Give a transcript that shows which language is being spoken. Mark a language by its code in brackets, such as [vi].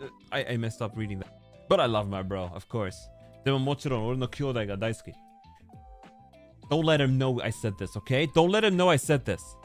[en] I messed up reading that. But I love my bro, of course. [ja] でももちろん俺の兄弟が大好き。 [en] Don't let him know I said this, okay? Don't let him know I said this.